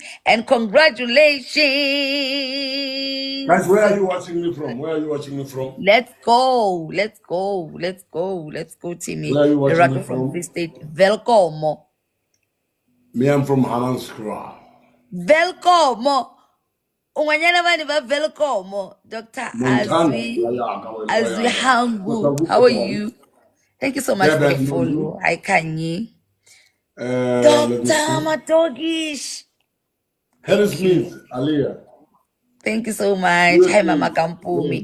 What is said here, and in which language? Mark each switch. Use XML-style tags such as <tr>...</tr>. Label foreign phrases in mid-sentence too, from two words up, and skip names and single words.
<en>And congratulations. Guys, where are you watching me from? Let's go, Timmy. Where are you watching me from Free State. Welcome. Me, I'm from Hamanskraal. Welcome. Unganyana bani ba welcome. Dr. Azwi Hangu. How are you? Thank you so much for the follow. Hi, Kanye. Dr. Matogish. Harris Smith, Aliyah. Thank you so much. Hi, Mama Kampumi.</en>